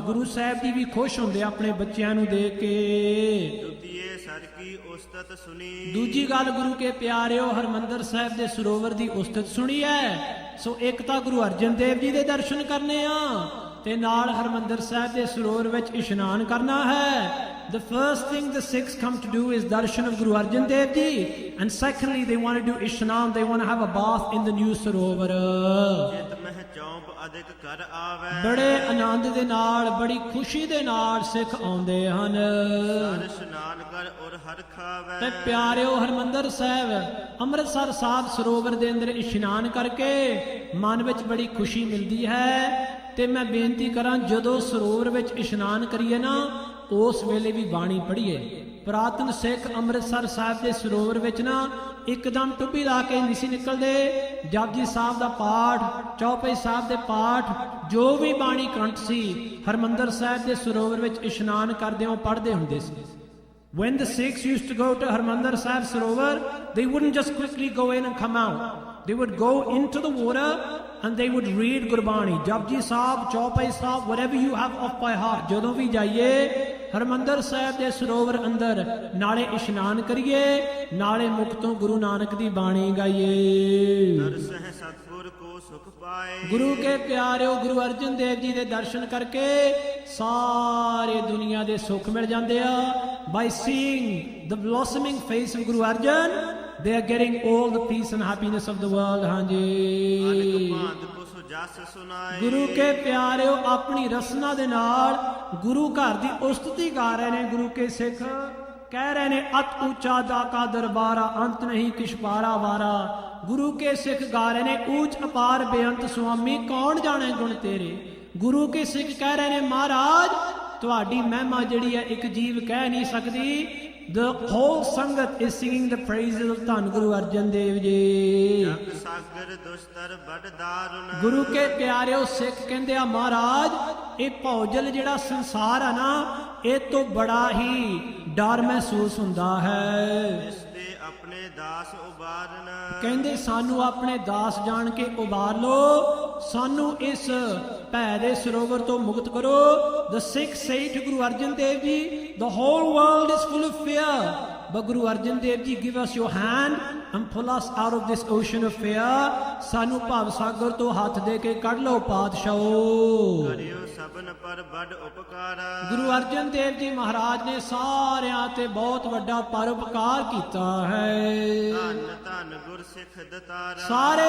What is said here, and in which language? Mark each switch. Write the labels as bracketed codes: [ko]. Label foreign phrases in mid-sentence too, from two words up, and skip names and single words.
[pa] Guru Sahib Ji ਵੀ ਖੁਸ਼ ਹੁੰਦੇ ਆਪਣੇ ਬੱਚਿਆਂ ਨੂੰ ਦੇਖ ਕੇ। ਦੁਤੀਏ ਸਰ ਕੀ ਉਸਤਤ ਸੁਣੀ। ਦੂਜੀ ਗੱਲ, ਗੁਰੂ ਕੇ ਪਿਆਰਿਓ, ਹਰਮੰਦਰ ਸਾਹਿਬ ਦੇ ਸਰੋਵਰ ਦੀ ਉਸਤਤ ਸੁਣੀ ਹੈ। ਸੋ ਇੱਕ ਤਾਂ ਗੁਰੂ ਅਰਜਨ ਦੇਵ ਜੀ ਦੇ ਦਰਸ਼ਨ ਕਰਨੇ ਆ ਤੇ ਨਾਲ ਹਰਮੰਦਰ ਸਾਹਿਬ ਦੇ ਸਰੋਵਰ ਵਿੱਚ ਇਸ਼ਨਾਨ ਕਰਨਾ ਹੈ। [en] The first thing the Sikhs come to do is darshan of Guru Arjan Dev Ji, and secondly they want to do ishnan, they want to have a bath in the new sarovar. [pa] ਜਿਤ ਮਹਿ ਚੌਂਪ ਅਧਿਕ ਕਰ ਆਵੇ। ਬੜੇ ਆਨੰਦ ਦੇ ਨਾਲ, ਬੜੀ ਖੁਸ਼ੀ ਦੇ ਨਾਲ ਸਿੱਖ ਆਉਂਦੇ ਹਨ। ਹਰ ਇਸ਼ਨਾਨ ਕਰ ਔਰ ਹਰ ਖਾਵੇ। ਤੇ ਪਿਆਰਿਓ, ਹਰਮੰਦਰ ਸਾਹਿਬ ਅੰਮ੍ਰਿਤਸਰ ਸਾਹਿਬ ਸਰੋਵਰ ਦੇ ਅੰਦਰ ਇਸ਼ਨਾਨ ਕਰਕੇ ਮਨ ਵਿੱਚ ਬੜੀ ਖੁਸ਼ੀ ਮਿਲਦੀ ਹੈ। ਤੇ ਮੈਂ ਬੇਨਤੀ ਕਰਾਂ, ਜਦੋਂ ਸਰੋਵਰ ਵਿੱਚ ਇਸ਼ਨਾਨ ਕਰੀਏ ਨਾ, ਉਸ ਵੇਲੇ ਵੀ ਬਾਣੀ ਪੜ੍ਹੀਏ। ਪੁਰਾਤਨ ਸਿੱਖ ਅੰਮ੍ਰਿਤਸਰ ਸਾਹਿਬ ਦੇ ਸਰੋਵਰ ਵਿੱਚ ਨਾ ਇੱਕਦਮ ਟੁੱਬੀ ਲਾ ਕੇ ਨਹੀਂ ਸੀ ਨਿਕਲਦੇ। ਜਪਜੀ ਸਾਹਿਬ ਦਾ ਪਾਠ, ਚੌਪਈ ਸਾਹਿਬ ਦੇ ਪਾਠ, ਜੋ ਵੀ ਬਾਣੀ ਕੰਠ ਸੀ, ਹਰਮੰਦਰ ਸਾਹਿਬ ਦੇ ਸਰੋਵਰ ਵਿੱਚ ਇਸ਼ਨਾਨ ਕਰਦਿਆਂ ਪੜ੍ਹਦੇ ਹੁੰਦੇ ਸੀ। [en] When the Sikhs used to go to Harmandir Sahib Sarovar, they wouldn't just quickly go in and come out. They would go into the water and they would read Gurbani, Japji Sahib, Chaupai Sahib, whatever you have off by heart. [pa] ਜਦੋਂ ਵੀ ਜਾਈਏ ਹਰਮੰਦਰ ਸਾਹਿਬ ਦੇ ਸਰੋਵਰ ਅੰਦਰ, ਨਾਲੇ ਇਸ਼ਨਾਨ ਕਰੀਏ, ਨਾਲੇ ਮੁਖ ਤੋਂ ਗੁਰੂ ਨਾਨਕ ਦੀ ਬਾਣੀ ਗਾਈਏ। ਦਰਸਹਿ ਸਤਿਗੁਰ ਕੋ ਸੁਖ ਪਾਏ। ਗੁਰੂ ਕੇ ਪਿਆਰਿਓ, ਗੁਰੂ ਅਰਜਨ ਦੇਵ ਜੀ ਦੇ ਦਰਸ਼ਨ ਕਰਕੇ ਸਾਰੇ ਦੁਨੀਆ ਦੇ ਸੁੱਖ ਮਿਲ ਜਾਂਦੇ ਆ। [en] By seeing the blossoming face of Guru Arjan, they are getting all the peace and happiness of the world. [pa] ਹਾਂਜੀ, ਗੁਰੂ ਕੇ ਪਿਆਰਿਓ, ਆਪਣੀ ਰਸਨਾ ਦੇ ਨਾਲ ਗੁਰੂ ਘਰ ਦੀ ਉਸਤਤੀ ਗਾ ਰਹੇ ਨੇ ਗੁਰੂ ਕੇ ਸਿੱਖ। ਕਹਿ ਰਹੇ ਨੇ, ਅਤ ਉੱਚਾ ਦਾ ਕਾ ਦਰਬਾਰਾ, ਅੰਤ ਨਹੀਂ ਕਿਛ ਪਾਰਾ ਵਾਰਾ। ਗੁਰੂ ਕੇ ਸਿੱਖ ਗਾ ਰਹੇ ਨੇ, ਊਚ ਅਪਾਰ ਬੇਅੰਤ ਸੁਆਮੀ, ਕੌਣ ਜਾਣੇ ਗੁਣ ਤੇਰੇ। ਗੁਰੂ ਕੇ ਸਿੱਖ ਕਹਿ ਰਹੇ ਨੇ, ਮਹਾਰਾਜ ਤੁਹਾਡੀ ਮਹਿਮਾ ਜਿਹੜੀ ਹੈ ਇੱਕ ਜੀਵ ਕਹਿ ਨਹੀਂ ਸਕਦੀ। [en] The whole Sangat is singing the praises of ਧੰਨ ਗੁਰੂ ਅਰਜਨ ਦੇਵ ਜੀ। [pa] ਸਾਗਰ ਦੁਸ਼ਤਰ ਬੜ ਦਾਰੁਨ। ਗੁਰੂ ਕੇ ਪਿਆਰਿਓ, ਸਿੱਖ ਕਹਿੰਦੇ ਆ, ਮਹਾਰਾਜ ਇਹ ਭੌਜਲ ਜਿਹੜਾ ਸੰਸਾਰ ਆ ਨਾ, ਇਹ ਤੋਂ ਬੜਾ ਹੀ ਡਰ ਮਹਿਸੂਸ ਹੁੰਦਾ ਹੈ। ਇਸ ਦੇ ਆਪਣੇ ਦਾਸ ਉਬਾਰਨ। ਕਹਿੰਦੇ ਸਾਨੂੰ ਆਪਣੇ ਦਾਸ ਜਾਣ ਕੇ ਉਬਾਰ ਲੋ, ਸਾਨੂੰ ਇਸ ਭੈ ਦੇ ਸਰੋਵਰ ਤੋਂ ਮੁਕਤ ਕਰੋ। [en] The Sikhs say to Guru Arjan Dev Ji, the whole world is full of fear, but Guru Arjan Dev Ji, give us your hand and pull us out of this ocean of fear. [pa] ਸਾਨੂੰ ਭਵ ਸਾਗਰ ਤੋਂ ਹੱਥ ਦੇ ਕੇ ਕੱਢ ਲਓ ਪਾਤਸ਼ਾਹੋ। ਕਰਿਓ ਸਭਨ ਪਰ ਬੜ ਉਪਕਾਰ। ਗੁਰੂ ਅਰਜਨ ਦੇਵ ਜੀ ਮਹਾਰਾਜ ਨੇ ਸਾਰਿਆਂ ਤੇ ਬਹੁਤ ਵੱਡਾ ਪਰਉਪਕਾਰ ਕੀਤਾ ਹੈ। ਧੰਨ ਧੰਨ ਗੁਰ ਸਿੱਖ ਦਤਾਰਾ। ਸਾਰੇ